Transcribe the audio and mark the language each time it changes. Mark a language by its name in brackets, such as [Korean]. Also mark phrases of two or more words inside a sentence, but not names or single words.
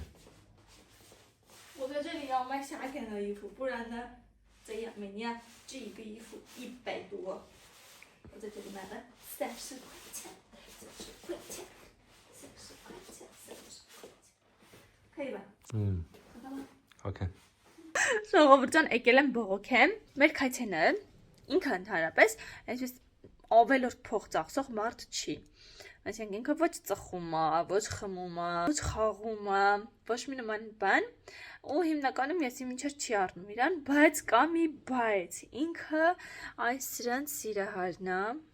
[Chinese] 我在这里要卖夏天的衣服，不然呢，在亚美尼亚这一个衣服100多，我在这里买了30块钱，30块钱，30块钱，30块钱，可以吧？嗯，好看吗？好看。 [Armenian] Ժողովուրդան եկել եմ բողոքեմ, մեր քայթենը ինքը ընդհանրապես այսպես ավելորդ փող ծախսող մարդ չի։ Այսինքն ինքը ոչ ծխում է, ոչ խմում է, ոչ խաղում է, ոչ մի նման բան, ու հիմնականում ես իմ ինչեր չի առնում իրան, բայց կա մի բայց, ինքը այս սրանց սիրահարն է,